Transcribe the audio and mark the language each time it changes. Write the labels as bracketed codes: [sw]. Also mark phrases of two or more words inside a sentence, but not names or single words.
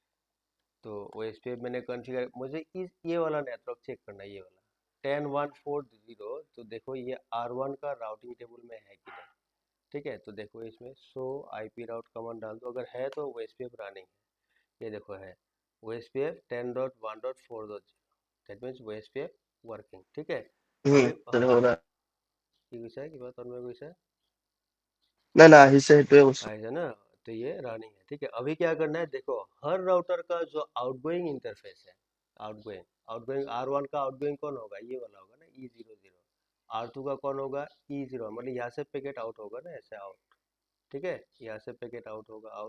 [hi] तो OSPF मैंने कॉन्फ़िगर, मुझे इस ये वाला नेटवर्क चेक करना है, ये वाला 10140, तो देखो ये R1 का [en] routing table [hi] में है कि नहीं, ठीक है। तो देखो इसमें [en] show IP route command [hi] डाल दो, अगर है तो OSPF रनिंग है, ये देखो है OSPF 10.1.4.0, [en] that means OSPF working, [hi] ठीक है। अभी सर हाँ, हो रहा है। [as] কি কৈছা কিবা তন্ময় কৈছা না না আহিছে সেইটোৱে কৈছো। [hi] है ना, तो ये रनिंग है, ठीक है। अभी क्या करना है, देखो हर राउटर का जो [en] outgoing interface [hi] है, [en] outgoing outgoing [hi] R1 का आउटगोइंग कौन होगा, ये वाला होगा ना E00, R2 का कौन होगा E0, मतलब यहाँ से [en] packet out [hi] होगा ना, ऐसे आउट, ठीक है, यहाँ से [en] packet out [hi] होगा आउट।